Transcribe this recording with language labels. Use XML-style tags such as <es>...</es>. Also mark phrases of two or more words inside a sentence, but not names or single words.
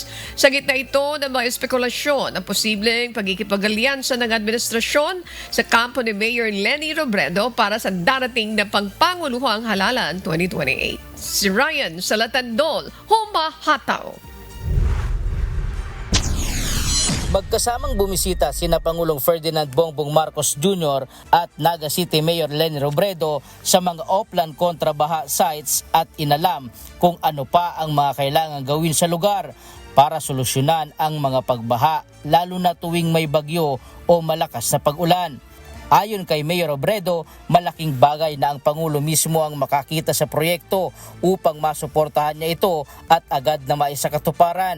<tl>Sa gitna ito ng mga espekulasyon ang posibleng pagkikipag-alyansa ng administrasyon sa kampo ni Mayor Leni Robredo para sa darating na pangpanguluhang halalan 2028. Si Ryan Salatandol, humahataw. Magkasamang bumisita sina Pangulong Ferdinand Bongbong Marcos Jr. at Naga City Mayor Leni Robredo sa mga Oplan kontrabaha sites at inalam kung ano pa ang mga kailangan gawin sa lugar para solusyonan ang mga pagbaha lalo na tuwing may bagyo o malakas na pag-ulan. Ayon kay Mayor Robredo, malaking bagay na ang Pangulo mismo ang makakita sa proyekto upang masuportahan niya ito at agad na maisakatuparan.</tl>